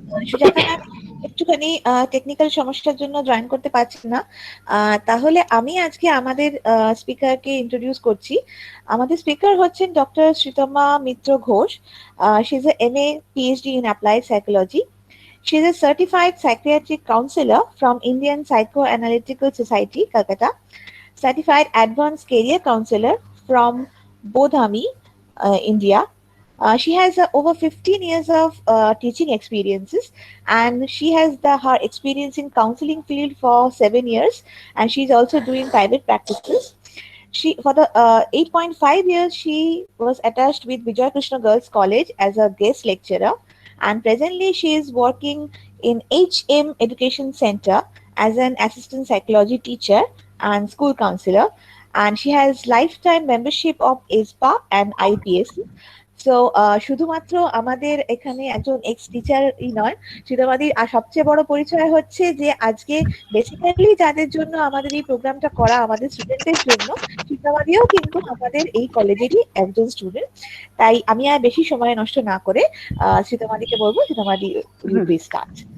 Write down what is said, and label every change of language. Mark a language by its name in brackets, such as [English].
[Bangla] Sujata ma'am একটুখানি technical সমস্যার জন্য জয়েন করতে পারছেন না। তাহলে আমি আজকে আমাদের স্পিকারকে ইন্ট্রোডিউস করছি। আমাদের স্পিকার হচ্ছেন doctor Sreetama Mitra Ghosh. [English] She is a MA PhD in Applied Psychology. She is a certified psychiatric counselor from Indian Psychoanalytical Society, Calcutta, certified advanced career counselor from Bodhami, India. She has over 15 years of teaching experiences, and she has her experience in counseling field for 7 years, and she's also doing private practices. She for the 8.5 years she was attached with Vijay Krishna Girls College as a guest lecturer, and presently she is working in HM Education Center as an assistant psychology teacher and school counselor, and she has lifetime membership of ASPA and IPS. [Bangla] So শুধুমাত্র আমাদের এখানে একজন x টিচারই নয়, সুধাবাদীর আর সবচেয়ে বড় পরিচয় হচ্ছে যে আজকে বেসিক্যালি যাদের জন্য আমাদের এই প্রোগ্রামটা করা, আমাদের স্টুডেন্টদের জন্য, সুধাবাদীও কিন্তু আমাদের এই কলেজেরই একজন স্টুডেন্ট। তাই আমি আর বেশি সময় নষ্ট না করে সুধাবাদীকে বলবো, সুধাবাদী [English] Will be start.